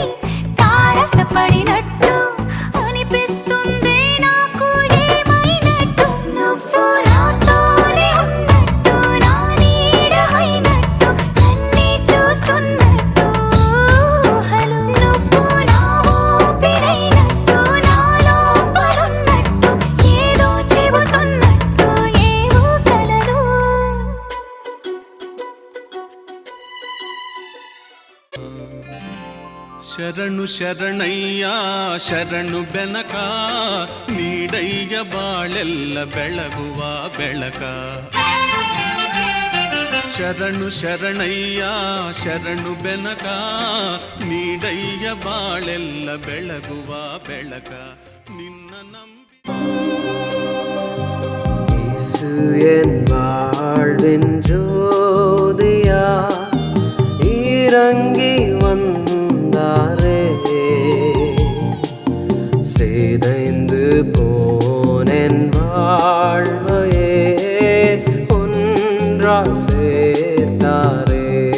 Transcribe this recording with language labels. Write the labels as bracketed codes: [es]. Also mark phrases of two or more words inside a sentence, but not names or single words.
[te] తారసపడినట్టు అనిపిస్తుంది నాకు ఏమైనట్టు నువ్వు నాతోనే ఉన్నట్టు నా నీడవైనట్టు నన్నే చూస్తున్నట్టు ఊహలు నువ్వు నా ఊపిరైనట్టు నా లోపలున్నట్టు ఏదో చెబుతున్నట్టు ఏవో కలదు [kn] ಶರಣು ಶರಣಯ್ಯ ಶರಣು ಬೆನಕ ನೀಡಯ್ಯ ಬಾಳೆಲ್ಲ ಬೆಳಗುವ ಬೆಳಕ ಶರಣು ಶರಣಯ್ಯ ಶರಣು ಬೆನಕ ನೀಡಯ್ಯ ಬಾಳೆಲ್ಲ ಬೆಳಗುವ ಬೆಳಕ ನಿನ್ನ ನಂಬಿ [ta] இயேசு என் வாழ்வின் ஜோதியா இறங்கி வந்தாரே சிதைந்து போனேன் வாழ்வையே ஒன்றாய் சேர்த்தாரே